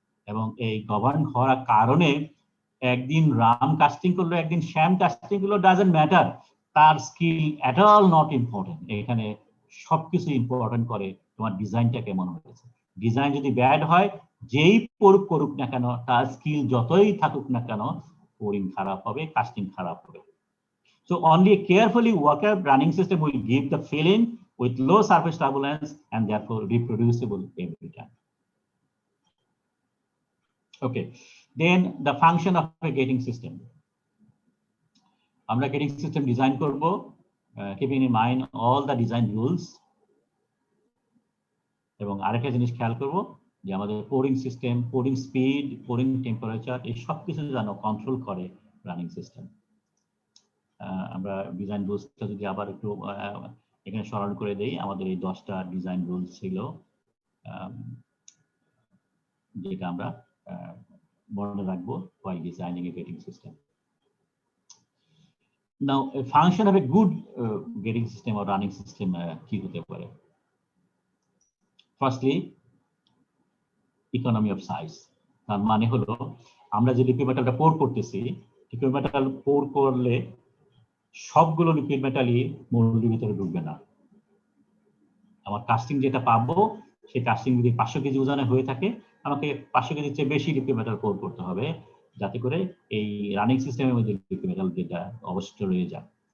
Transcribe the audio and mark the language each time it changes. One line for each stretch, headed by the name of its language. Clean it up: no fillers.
Bangla: এবং এই গভর্ন হওয়ার কারণে একদিন রাম কাস্টিং করলো, একদিন শ্যাম কাস্টিং করলো,
English: doesn't matter,
Bangla: তার skill
English: At all not important.
Bangla: এখানে সবকিছু ইম্পর্টেন্ট করে তোমার ডিজাইনটা কেমন হয়েছে। ডিজাইন যদি ব্যাড হয়, যেই করুক না কেন, তার স্কিল যতই থাকুক না কেন, পোরিং খারাপ হবে, কাস্টিং খারাপ হবে।
English: So only a carefully worked running system will give the filling with low surface turbulence and therefore reproducible every time. Okay, then the function of a gating system.
Bangla: আমরা
English: gating system design
Bangla: করব,
English: keeping in mind all the design rules.
Bangla: এবং আরেকটা জিনিস খেয়াল করব যে আমাদের pouring system, pouring speed, pouring temperature এই সব কিছু যেন কন্ট্রোল করে রানিং সিস্টেম। আমরা ডিজাইন রুলসটা যদি আবার একটু এখানে স্মরণ করে দেই, আমাদের এই 10টা ডিজাইন রুলস ছিল যেটা আমরা মনে রাখবো
English: while designing a gating system. Now a function of a good gating system or running system
Bangla: কি হতে পারে?
English: Firstly, economy of size.
Bangla: তার মানে হলো আমরা যে লিকুইড মেটালটা পোর করতেছি, লিকুইড মেটাল পোর করলে সবগুলো লিকুইড মেটালই মোল্ডের ভিতরে ঢুকবে না। আমার কাস্টিং যেটা পাবো সেই কাস্টিং যদি 500 কেজি ওজনে হয়ে থাকে, আমাকে 500 কেজির চেয়ে বেশি লিকুইড মেটাল পোর করতে হবে, যাতে করে এই রানিং সিস্টেমের মধ্যে লিকুইড মেটাল যেটা অবশিষ্ট রয়ে যায়।